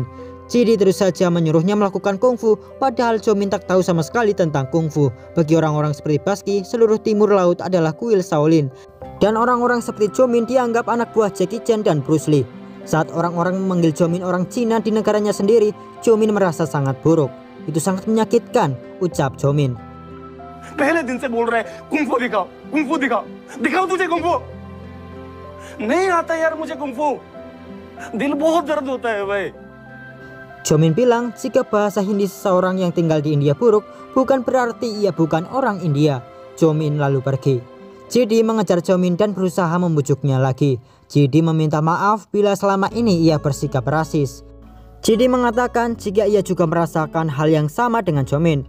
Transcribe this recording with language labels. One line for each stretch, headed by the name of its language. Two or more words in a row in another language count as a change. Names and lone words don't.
Indonesian: Jidi terus saja menyuruhnya melakukan kungfu, padahal Jomin tak tahu sama sekali tentang kungfu. Bagi orang-orang seperti Baski, seluruh timur laut adalah kuil Shaolin. Dan orang-orang seperti Jomin dianggap anak buah Jackie Chan dan Bruce Lee. Saat orang-orang memanggil Jomin orang Cina di negaranya sendiri, Jomin merasa sangat buruk. Itu sangat menyakitkan, ucap Jomin.
Hindi: पहले दिन से बोल रहे कुंफू दिखाओ, कुंफू दिखाओ, दिखाओ तुझे कुंफू। नहीं आता यार मुझे कुंफू, दिल बहुत दर्द होता है भाई।
Indonesian: Jomin bilang jika bahasa Hindi seseorang yang tinggal di India buruk bukan berarti ia bukan orang India. Jomin lalu pergi. Jidi mengejar Jomin dan berusaha membujuknya lagi. Jidi meminta maaf bila selama ini ia bersikap rasis. Jidi mengatakan jika ia juga merasakan hal yang sama dengan Jomin.